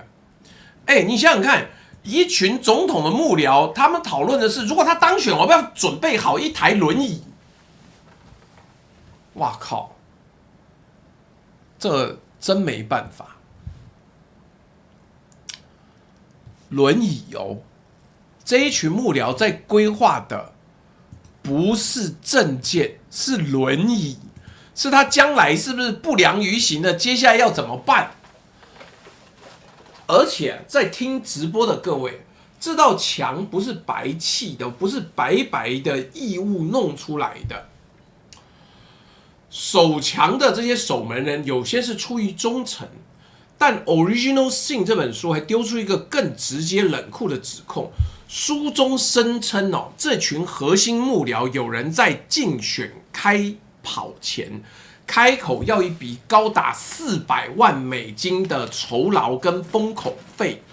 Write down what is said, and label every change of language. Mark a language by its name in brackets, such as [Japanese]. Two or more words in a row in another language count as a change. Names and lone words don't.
[Chinese] 你想想看，一群總統的幕僚，他們討論的是，如果他當選，我們要準備好一台輪椅。哇靠，這真沒辦法。輪椅哦，這一群幕僚在規劃的不是政見，是輪椅，是他將來是不是不良於行的，接下來要怎麼辦？而且在聽直播的各位，這道牆不是白砌的，不是白白的異物弄出來的。守牆的這些守門人，有些是出於忠誠，但《Original Sin》這本書還丟出一個更直接冷酷的指控。書中聲稱這群核心幕僚有人在競選開跑前開口要一筆高達400萬美金的酬勞跟封口費。